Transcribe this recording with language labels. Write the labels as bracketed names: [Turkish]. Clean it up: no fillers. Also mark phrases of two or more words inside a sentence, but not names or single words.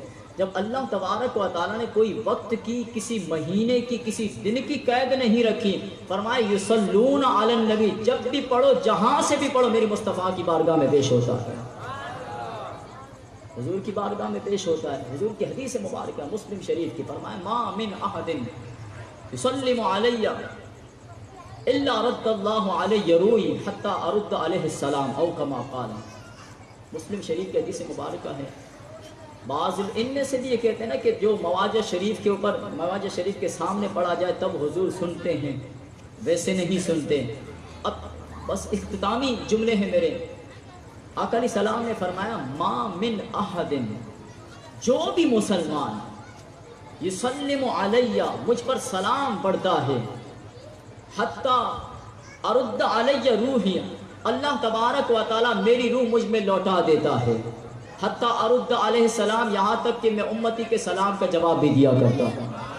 [Urdu] جب اللہ تبارک و تعالیٰ نے کوئی وقت کی، کسی مہینے کی، کسی دن کی قید نہیں رکھی، فرمایا [Arabic] یصلون علی النبی، [Urdu] جب بھی پڑھو، جہاں سے بھی پڑھو، میری مصطفیٰ کی بارگاہ میں پیش ہوتا ہے، حضور کی بارگاہ میں پیش ہوتا ہے۔ حضور کی حدیث مبارکہ مسلم شریف کی، فرمایا [Arabic] ما من احد یسلم علی الا رد اللہ علیہ روی حتی ارد علیہ السلام او کما قال۔ [Urdu] مسلم شریف کی حدیث مبارکہ ہے۔ بعض ان میں سے بھی یہ کہتے ہیں نا کہ جو مواجہ شریف کے اوپر، مواجہ شریف کے سامنے پڑھا جائے تب حضور سنتے ہیں، ویسے نہیں سنتے۔ اب بس اختتامی جملے ہیں میرے۔ آقا علیہ السلام نے فرمایا [Arabic] ما من احد، [Urdu] جو بھی مسلمان [Arabic] یسلم علیہ، [Urdu] مجھ پر سلام پڑھتا ہے، [Arabic] حتی ارد علیہ روحی، [Urdu] اللہ تبارک و تعالیٰ میری روح مجھ میں لوٹا دیتا ہے، [Arabic] حتی ارد علیہ السلام، [Urdu] یہاں تک کہ میں امتی کے سلام کا جواب بھی دیا کرتا ہوں۔